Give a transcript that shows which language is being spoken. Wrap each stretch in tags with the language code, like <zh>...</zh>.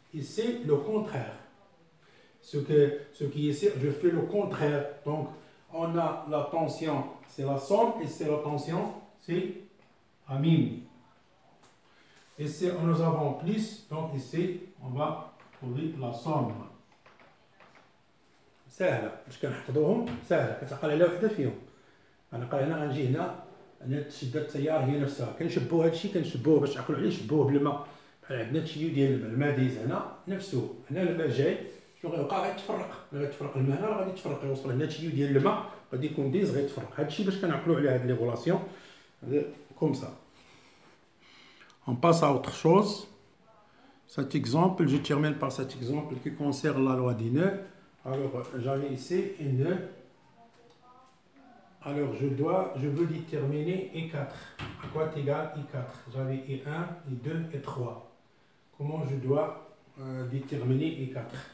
<fr>Ici, le contraire. Ce qui est ici, je fais le contraire. Donc, on a la tension, c'est la somme. Ici, la tension, c'est la mime. Ici, nous avons plus. Donc, ici, on va trouver la somme.</fr> <ar>سهلة باش كنحفظوهم سهلة كتعقل على وحدة فيهم. أنا قال هنا غنجي هنا أنا شدة التيار هي نفسها كنشبهوا هذا الشيء كنشبهوه باش تعقلوا عليه نشبهوه بالماء بحال عندنا التشيو ديال الماء دايز هنا نفسه هنا الماء جاي شنو غيوقع غيتفرق ملي غيتفرق الماء هنا راه غادي يتفرق يوصل هنا التشيو ديال الماء غادي يكون دايز غيتفرق هذا الشيء باش كنعقلوا على هاد</ar> <fr>لي غولاسيون كوم سا. On passe à autre chose. Cet exemple, je termine par cet exemple qui concerne la loi des nœuds. Alors, j'avais ici un nœud. Alors, je veux déterminer I4. À quoi est égal I4? J'avais I1, I2 et 3. Comment je dois déterminer I4?</fr>